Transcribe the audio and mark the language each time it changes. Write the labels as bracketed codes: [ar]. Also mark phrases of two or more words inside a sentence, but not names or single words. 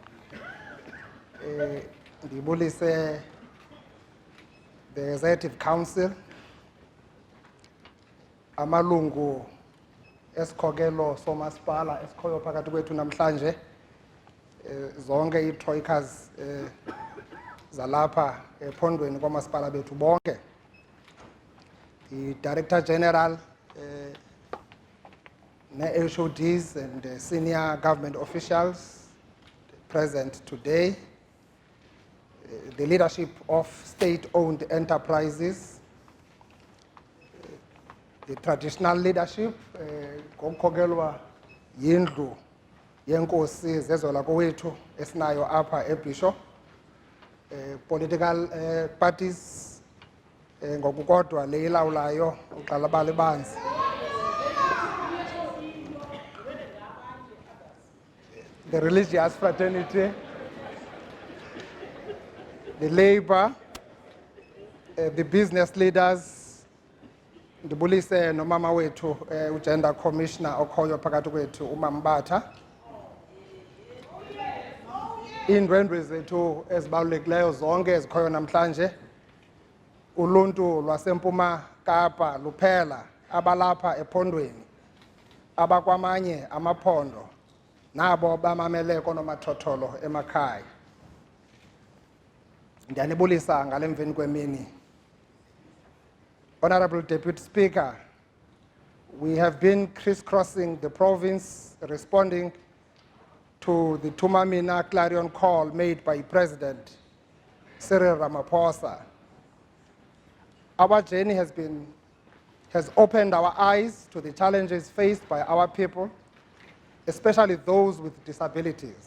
[xh] ndibulise [en] the Executive Council [xh] amalungu esikhokelo somasipala esikhoyo phakathi kwethu namhlanje zonke ii-troikas zalapha ephondweni kwamasipala bethu bonke [en] i-Director General ne-HODs and senior government officials present today, the leadership of state-owned enterprises, the traditional leadership, [xh] ngokukhokelwa yindlu yenkosi zezola kowethu esinayo apha eBhisho, [en] political parties [xh] ngokukodwa le ilawulayo uqalabala banzi, [en] the religious fraternity, the labor, the business leaders, [xh] ndibulise nomama wethu ugender commissioner okhoyo phakathi kwethu uMambatha, iindwendwe zethu ezibalulekileyo zonke ezikhoyo namhlanje, uluntu lwaseMpuma Kapa luphela abalapha ephondweni, abakwamanye amaphondo nabo bamamele konomathotholo emakhaya. Ndiyanibulisa ngale mveni kwemini. [en] Honorable Deputy Speaker, we have been crisscrossing the province responding to the Tumamina clarion call made by President Cyril Ramaphosa. Our journey has opened our eyes to the challenges faced by our people, especially those with disabilities.